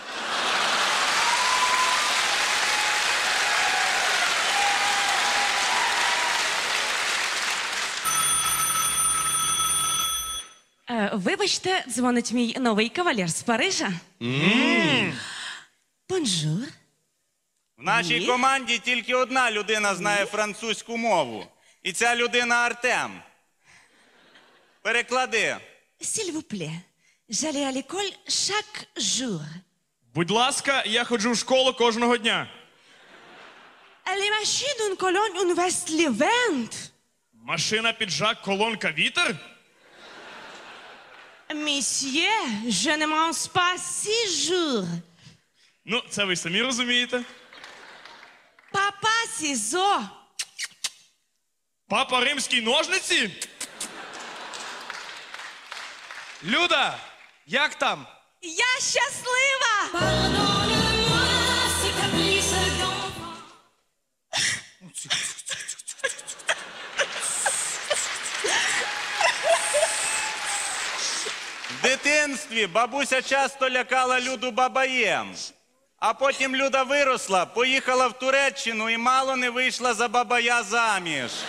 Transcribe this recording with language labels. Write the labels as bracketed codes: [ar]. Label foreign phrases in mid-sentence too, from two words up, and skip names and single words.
[uk] Вибачте, дзвонить мій новий кавалер з Парижа. Бонжур. В нашій Ні. команді тільки одна людина знає французьку мову. І ця людина Артем. Переклади. [fr] S'il vous plaît, j'allais à l'école chaque jour. [uk] Будь ласка, я ходжу в школу кожного дня. [fr] Les machines d'une colonne, une veste les ventes. [uk] Машина, піджак, колонка, вітер? [fr] Monsieur, je ne mange pas 6 jours. [uk] Ну, це ви самі розумієте. [fr] Papa, ciseaux. [uk] Папа римський ножниці? Люда, як там? Я щаслива! [fr] Pardonne-moi ces caprices d'enfant. [uk] В дитинстві бабуся часто лякала Люду бабаєм. А потім Люда виросла, поїхала в Туреччину і мало не вийшла за бабая заміж.